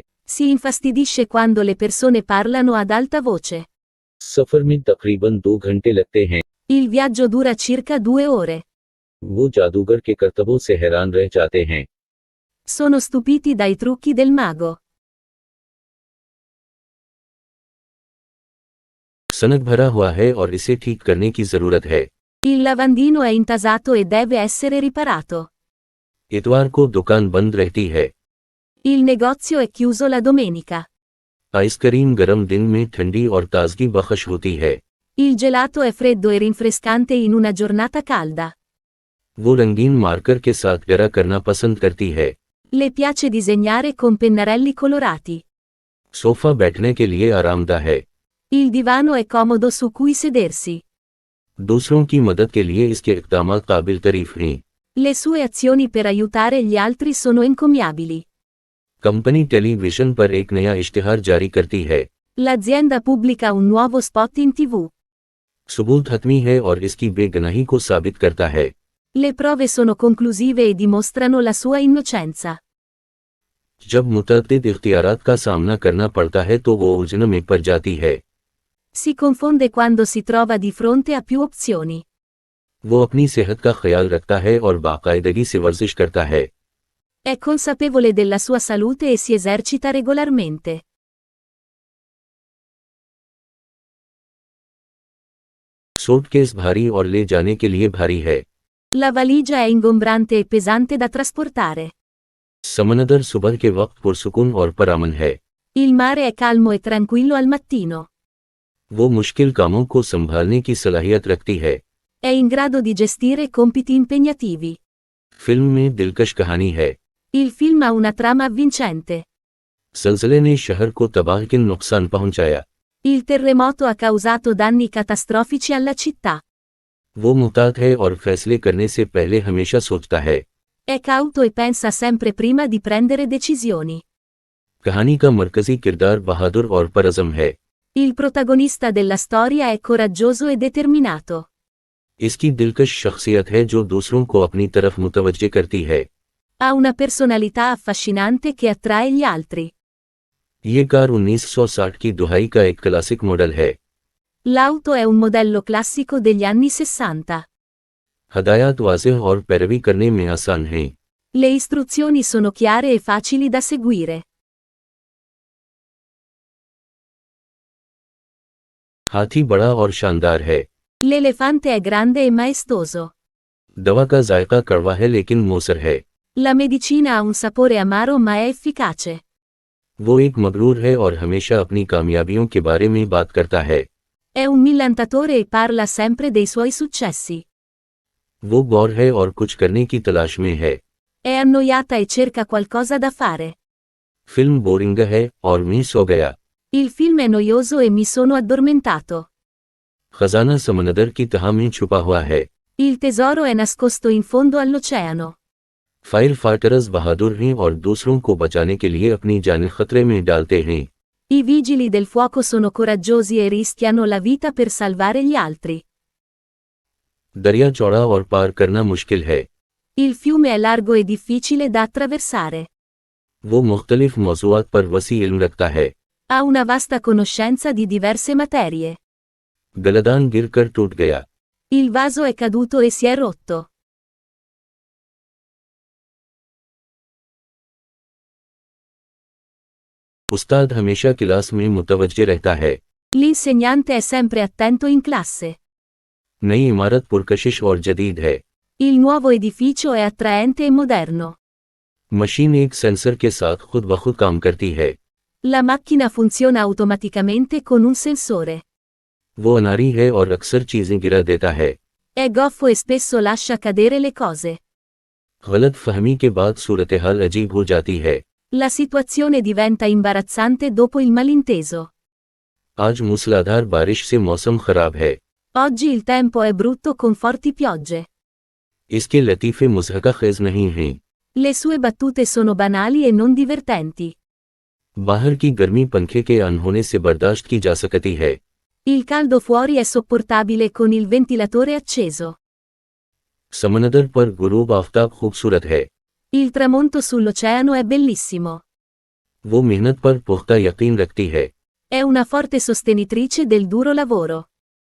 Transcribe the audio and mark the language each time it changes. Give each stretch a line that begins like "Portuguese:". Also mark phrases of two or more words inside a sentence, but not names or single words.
Italian: Si infastidisce quando le persone parlano ad alta voce.
Urdu: سفر میں تقریباً 2 گھنٹے لگتے ہیں.
Italian: Il viaggio dura circa 2 ore.
Urdu: وہ جادوگر کے کرتبوں سے حیران رہ جاتے ہیں.
Italian: Sono stupiti dai trucchi del mago.
Urdu: سنک بھرا ہوا ہے اور اسے ٹھیک کرنے کی ضرورت ہے.
Italian: Il lavandino è intasato e deve essere riparato.
Urdu: اتوار کو دکان بند رہتی ہے.
Italian: Il negozio è chiuso la domenica.
Urdu: آئس کریم گرم دن میں ٹھنڈی اور تازگی بخش ہوتی ہے.
Italian: Il gelato è freddo e rinfrescante in una giornata calda.
Urdu: وہ رنگین مارکر کے ساتھ گہرا کرنا پسند کرتی ہے.
Italian: Le piace disegnare con pennarelli colorati.
Urdu: صوفہ بیٹھنے کے لیے آرامدہ ہے.
Italian: Il divano è comodo su cui sedersi.
Urdu: دوسروں کی مدد کے لیے اس کے اقدام قابل تعریف ہیں.
Italian: Le sue azioni per aiutare gli altri sono encomiabili.
Urdu: کمپنی ٹیلی ویژن پر ایک نیا اشتہار جاری کرتی ہے.
Italian: L'azienda pubblica un nuovo spot in TV.
Urdu: ثبوت حتمی ہے اور اس کی بے گناہی کو ثابت کرتا ہے.
Italian: Le prove sono conclusive e dimostrano la sua innocenza.
Urdu: جب متعدد اختیارات کا سامنا کرنا پڑتا ہے تو وہ الجھن میں پڑ جاتی ہے.
Italian: Si confonde quando si trova di fronte a più opzioni.
Urdu: وہ اپنی صحت کا خیال رکھتا ہے اور باقاعدگی سے ورزش کرتا ہے.
Italian: È consapevole della sua salute e si esercita regolarmente.
Urdu: سوٹ کیس بھاری اور لے جانے کے لیے بھاری ہے.
Italian: La valigia è ingombrante e pesante da trasportare.
Urdu: سمندر صبح کے وقت پرسکون اور پرامن ہے.
Italian: Il mare è calmo e tranquillo al mattino.
Urdu: وہ مشکل کاموں کو سنبھالنے کی صلاحیت رکھتی ہے.
Italian: È in grado di gestire compiti impegnativi.
Urdu: فلم میں دلکش کہانی ہے.
Italian: Il film ha una trama avvincente.
Urdu: زلزلے نے شہر کو تباہ کن نقصان پہنچایا.
Italian: Il terremoto ha causato danni catastrofici alla città.
Urdu: وہ محتاط ہے اور فیصلے کرنے سے پہلے ہمیشہ سوچتا ہے.
Italian: È cauto e pensa sempre prima di prendere decisioni.
Urdu: کہانی کا مرکزی کردار بہادر اور پرعزم ہے.
Italian: Il protagonista della storia è coraggioso e determinato.
Urdu: اس کی دلکش شخصیت ہے جو دوسروں کو اپنی طرف متوجہ کرتی ہے.
Italian: Ha una personalità affascinante che attrae gli altri.
Urdu: یہ کار 1960 کی دہائی کا ایک
English: classic model
Urdu: ہے.
Italian: L'auto è un modello classico degli anni 60.
Urdu: ہدایات واضح اور پیروی کرنے میں آسان ہیں.
Italian: Le istruzioni sono chiare e facili da seguire.
Urdu: ہاتھی بڑا اور شاندار ہے.
Italian: L'elefante è grande e maestoso.
Urdu: دوا کا ذائقہ کڑوا ہے لیکن موثر ہے.
Italian: La medicina ha un sapore amaro ma è efficace.
Urdu: وہ ایک مغرور ہے اور ہمیشہ اپنی کامیابیوں کے بارے میں بات کرتا ہے.
Italian: È un millantatore e parla sempre dei suoi successi.
Urdu: وہ بور ہے اور کچھ کرنے کی تلاش میں ہے.
Italian: È annoiata e cerca qualcosa da fare.
Urdu: فلم بورنگ ہے اور میں سو گیا.
Italian: Il film è noioso e mi sono addormentato.
Urdu: خزانہ سمندر کی تہہ میں چھپا ہوا ہے.
Italian: Il tesoro è nascosto in fondo all'oceano.
English: fire fighters
Urdu: بہادر ہیں اور دوسروں کو بچانے کے لیے اپنی جان خطرے میں ڈالتے ہیں.
Italian: I vigili del fuoco sono coraggiosi e rischiano la vita per salvare gli altri.
Urdu: دریا چوڑا اور پار کرنا مشکل ہے.
Italian: Il fiume è largo e difficile da attraversare.
Urdu: وہ مختلف موضوعات پر وسیع علم رکھتا ہے.
Italian: Ha una vasta conoscenza di diverse materie.
Urdu: گلدان گر کر ٹوٹ گیا.
Italian: Il vaso è caduto e si è rotto.
Urdu: استاد ہمیشہ کلاس میں متوجہ رہتا ہے.
Italian: L'insegnante è sempre attento in classe.
Urdu: نئی عمارت پرکشش اور جدید ہے.
Italian: Il nuovo edificio è attraente e moderno.
Urdu: مشین ایک سینسر کے ساتھ خود بخود کام کرتی ہے.
Italian: La macchina funziona automaticamente con un sensore.
Urdu: وہ اناڑی ہے اور اکثر چیزیں گرا دیتا ہے.
Italian: È goffo e spesso lascia cadere le cose.
Urdu: غلط فہمی کے بعد صورت حال عجیب ہو جاتی ہے.
Italian: La situazione diventa imbarazzante dopo il malinteso.
Urdu: آج موسلادھار بارش سے موسم خراب ہے.
Italian: Oggi il tempo è brutto con forti piogge.
Urdu: اس کے لطیفے مضحکہ خیز نہیں ہیں.
Italian: Le sue battute sono banali e non divertenti.
Urdu: باہر کی گرمی پنکھے کے آن ہونے سے برداشت کی جا سکتی ہے.
Italian: Il caldo fuori è sopportabile con il ventilatore acceso.
Urdu: سمندر پر غروب آفتاب خوبصورت ہے.
Italian: Il tramonto sull'oceano è bellissimo.
Urdu: وہ محنت پر پختہ یقین رکھتی ہے.
Italian: È una forte sostenitrice del duro lavoro.